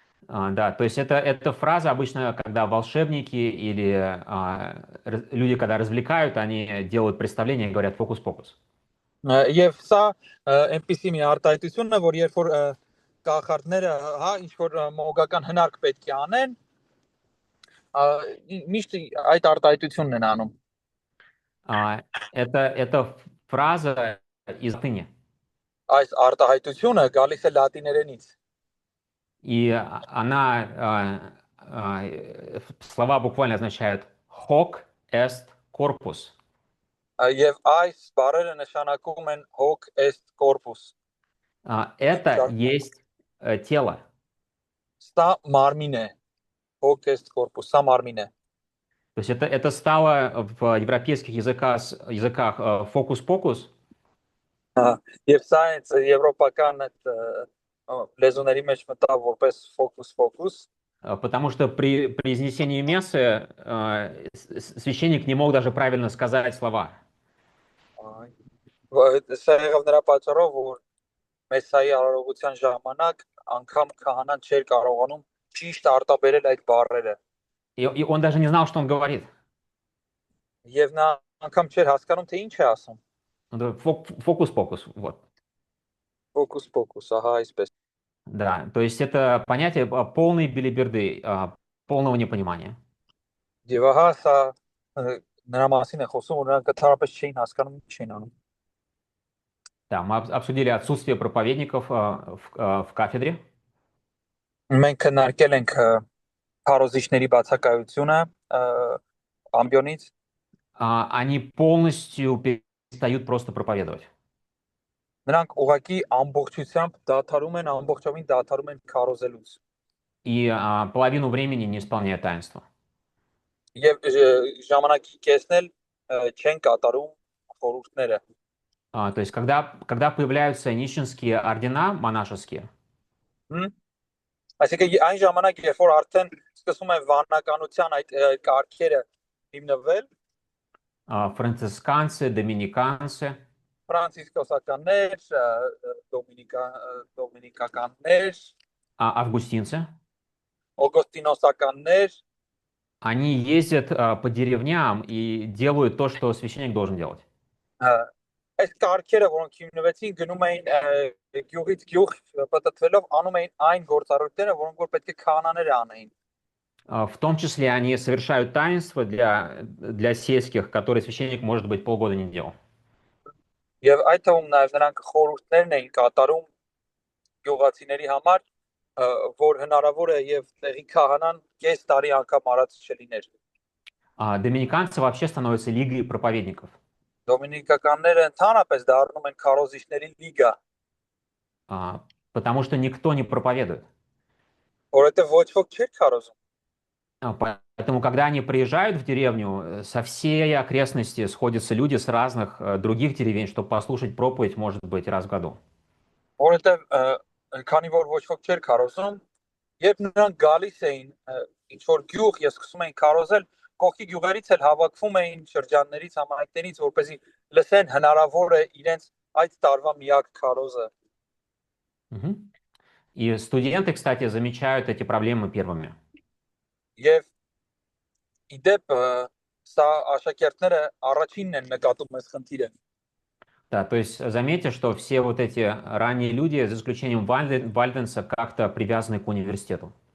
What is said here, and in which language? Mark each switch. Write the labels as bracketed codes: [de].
[ru] Да, то есть это фраза обычно, когда волшебники или люди, когда развлекают, они делают представление и говорят «фокус-покус». [hy] Եվ սա այնպիսի մի արտահայտություն է, որ երբ որ կախարդները, ինչ որ մոգական հնարք պետք է անեն, միշտ այդ արտահայտությունն են անում։ [ru] Это фраза из латыни. [hy] Այս արտահայտությունը գալիս է լատիներենից։ [ru] И она, слова буквально означают [la] «hoc est corpus». [hy] Եվ այս բառերը նշանակում են [la] hoc est corpus։ [ru] Это есть тело. [hy] Սա մարմին է։ [la] Hoc est corpus, [hy] սա մարմին է։ [ru] То есть это стало в европейских языках фокус-покус. [hy] Եվ սա եվրոպական լեզուների մեջ մտավ որպես focus-focus. [ru] Потому что при произнесении мессы священник не мог даже правильно сказать слова. [hy] Սա եղավ նրա պատճառով, որ մեսայի արարողության ժամանակ անգամ քահանան չէր կարողանում ճիշտ արտաբերել այդ բառերը։ [ru] И он даже не знал, что он говорит. [hy] Եվ նա անգամ չէր հասկանում, թե ինչ է ասում։ [ru] Фокус-покус, вот. [hy] Focus-focus, ահա այսպես։ [ru] Да, то есть это понятие полной белиберды, полного непонимания. [hy] Եվ ահա սա նրա մասին է խոսում, որ նրանք ընդհանրապես չէին հասկանում, ինչ են անում։ [ru] Да, мы обсудили отсутствие проповедников в кафедре. [hy] Մենք քննարկել ենք քարոզիչների բացակայությունը ամբիոնից։ [ru] Они полностью перестают просто проповедовать. [hy] Նրանք ուղակի ամբողջությամբ դադարում են, ամբողջովին դադարում են քարոզելուց։ [ru] И половину времени не исполняют таинства. [hy] եւ ժամանակի կեսնել չեն կատարում խորհուրդները։ [ru] То есть, когда появляются нищенские ордена монашеские, Հմ? [hy] Այսինքն այն ժամանակ, երբ որ արդեն սկսում են վանականության այդ կարգերը հիմնվել, [ru] францисканцы, доминиканцы, [hy] ֆրանցիսկոսականներ, դոմինիկականներ, [ru] августинцы, [hy] օգոստինոսականներ, [ru] они ездят по деревням и делают то, что священник должен делать. [hy] այս կարգերը, որոնք հիմնվեցին, գնում էին գյուղից գյուղ պատտվելով անում էին այն գործառույթները, որոնք որ պետք է քահանաները անեին։ [ru] В том числе они совершают таинства для сельских, которые священник, может быть, полгода не делал. [hy] Եվ այդ թվում նաև նրանք խորհուրդներն էին կատարում գյուղացիների համար, որ հնարավոր է եւ տեղի քահանան կես տարի անգամ արած չլիներ։ [ru] Доминиканцы вообще становятся лигой проповедников. [hy] Դոմինիկականները ընդհանրապես դառնում են քարոզիչների լիգա, [ru] потому что никто не проповедует. [hy] որովհետեւ ոչ ոք չէր քարոզում։ [ru] Поэтому, когда они приезжают в деревню, со всей окрестности сходятся люди с разных других деревень, чтобы послушать проповедь, может быть, раз в году. [hy] Որովհետեւ քանի որ ոչ ոք չէր քարոզում, երբ նրանք գալիս էին ինչ որ գյուղ եւ սկսում էին քարոզել, կողքի գյուղերից էլ հավաքվում էին շրջաններից, համայնքներից, որպեսզի լսեն հնարավոր է իրենց այդ տարվա միակ քարոզը։ [ru] И студенты, кстати, замечают эти проблемы первыми. [hy] Եվ իդեպ սա աշակերտները առաջինն են նկատում այս խնդիրը։ [ru] Да, то есть заметьте, что все вот эти ранние люди, за исключением Вальденса, как-то привязаны к университету.